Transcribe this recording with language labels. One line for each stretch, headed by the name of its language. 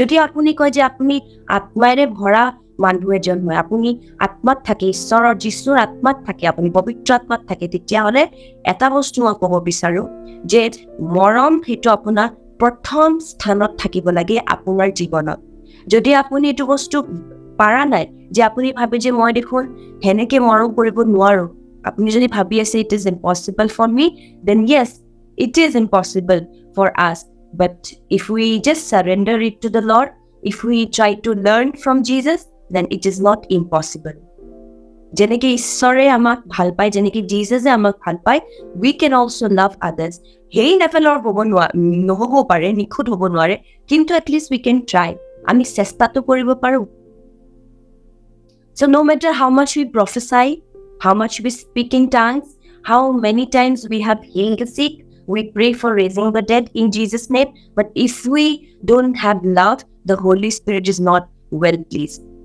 Assamese: যদি আপুনি কয় যে আপুনি আত্মাৰে ভৰা মানুহ এজন হয়, আপুনি আত্মাত থাকে, ঈশ্বৰৰ যিছুৰ আত্মাত থাকে, আপুনি পবিত্ৰ আত্মাত থাকে, তেতিয়াহ'লে এটা বস্তু মই ক'ব বিচাৰোঁ যে মৰম সেইটো আপোনাৰ প্ৰথম স্থানত থাকিব লাগে আপোনাৰ জীৱনত। যদি আপুনি এইটো বস্তু পাৰা নাই, যে আপুনি ভাবে যে মই দেখোন সেনেকে মৰম কৰিব নোৱাৰোঁ, আপুনি যদি ভাবি আছে
English: it is impossible for me, then yes, it is impossible for us. But if we just surrender it to the Lord, if we try to learn from Jesus, then it is not impossible.
Assamese: যেনেকে ঈশ্বৰে আমাক ভাল পায়, যেনেকে জিজাছে আমাক ভাল পায়,
English: we can also love others.
Assamese: সেই লেভেলৰ নহ'ব পাৰে, নিখুঁত হ'ব নোৱাৰে, কিন্তু
English: at least we can try.
Assamese: আমি চেষ্টাটো কৰিব পাৰোঁ।
English: So no matter how much we prophesy, how much we speak in tongues, how many times we have healed the sick, we pray for raising the dead in Jesus' name, but if we don't have love, the Holy Spirit is not well pleased.